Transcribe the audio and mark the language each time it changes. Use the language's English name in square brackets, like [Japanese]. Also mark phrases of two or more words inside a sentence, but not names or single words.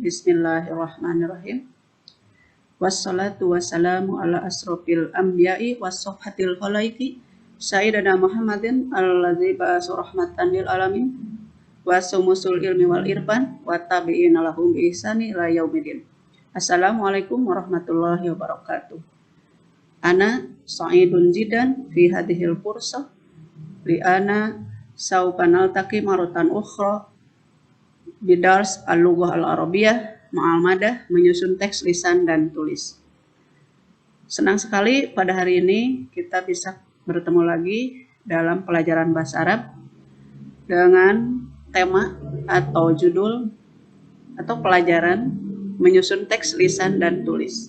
[Arabic] بسم الله الرحمن الرحيم. والصلاة والسلام على أشرف الأنبياء وصفوة الخلائق سيدنا محمد الذي بعث رحمة للعالمين وشموس العلم والعرفان وتابعين لهم بإحسان إلى يوم الدين. السلام عليكم ورحمة الله وبركاته. أنا سعيد جدا في هذه الفرصة لأنا سوف نلتقي مرة أخرى بدرس اللغة العربية مع المادة [Indonesian] menyusun teks lisan dan tulis. Senang sekali pada hari ini kita bisa bertemu lagi dalam pelajaran bahasa Arab dengan tema atau judul atau pelajaran menyusun teks lisan dan tulis.